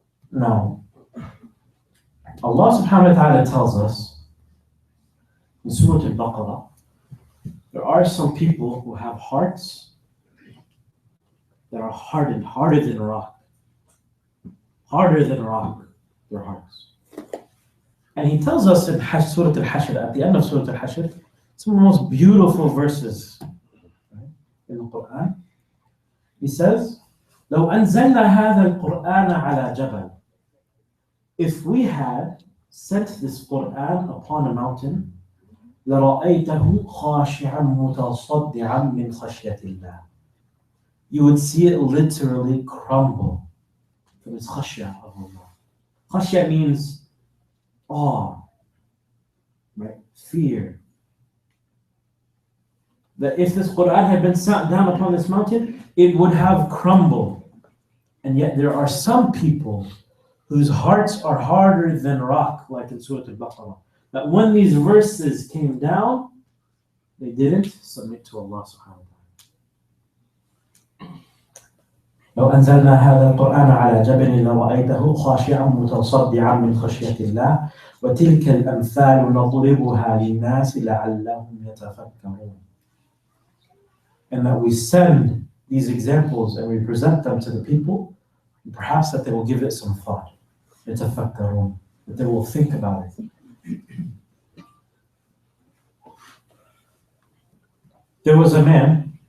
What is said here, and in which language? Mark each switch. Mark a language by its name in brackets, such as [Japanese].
[English] Now, Allah subhanahu wa ta'ala tells us in Surah Al-Baqarah, there are some people who have hearts that are hardened, harder than rock. Harder than rock, their hearts. And He tells us in Surah Al-Hashr, at the end of Surah Al-Hashr, some of the most beautiful verses, right, in the Quran. He says, [Arabic] لو أنزلنا هذا القرآن على جبل. [English] If we had sent this Quran upon a mountain, [Arabic] لرأيته خاشعا متصدعا من خشية الله. [English] You would see it literally crumble from its khashya of Allah. Khashya means awe, right? Fear. That if this Quran had been sat down upon this mountain, it would have crumbled. And yet there are some people whose hearts are harder than rock, like in Surah Al-Baqarah. That when these verses came down, they didn't submit to Allah subhanahu wa ta'ala. [Arabic] لو أنزلنا هذا القرآن على جبل لرأيته خاشعا متصدعا من خشية الله وتلك الأمثال نضربها للناس لعلهم يتفكرون. [English] And that we send these examples and we present them to the people, and perhaps that they will give it some thought. [Arabic] يتفكرون, [English] that they will think about it. There was a man